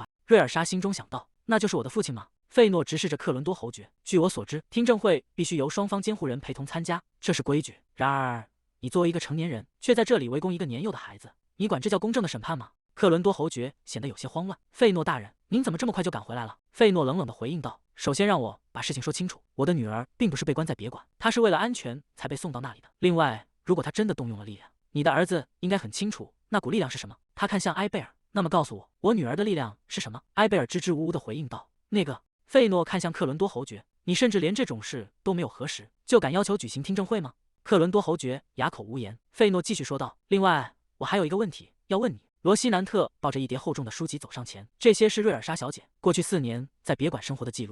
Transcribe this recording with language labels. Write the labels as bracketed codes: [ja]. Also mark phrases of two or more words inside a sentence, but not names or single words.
[zh] 瑞爾莎心中想到：“那就是我的父親嗎？”費諾直視着克倫多侯爵：“據我所知，聽證會必須由雙方監護人陪同參加，這是規矩。然而，你作為一個成年人，卻在這裡圍攻一個年幼的孩子，你管這叫公正的審判嗎？” 克倫多侯爵顯得有些慌亂。“費諾大人，您怎麼這麼快就趕回來了？” 費諾冷冷地回應道：“首先讓我把事情說清楚，我的女兒並不是被關在別館，她是為了安全才被送到那裡的。另外，如果她真的動用了力量，你的兒子應該很清楚那股力量是什麼。” 他看向埃貝爾：“那麼告訴我，我女兒的力量是什麼？” 埃貝爾支支吾吾地回應道：“那個。”費諾看向克倫多侯爵：“你甚至連這種事都沒有核實，就敢要求舉行聽證會嗎？” 克倫多侯爵啞口無言。費諾繼續說道：“另外，我還有一個問題要問你。” 羅西南特抱着一疊厚重的書籍走上前，這些是瑞爾莎小姐過去4年在別館生活的記錄。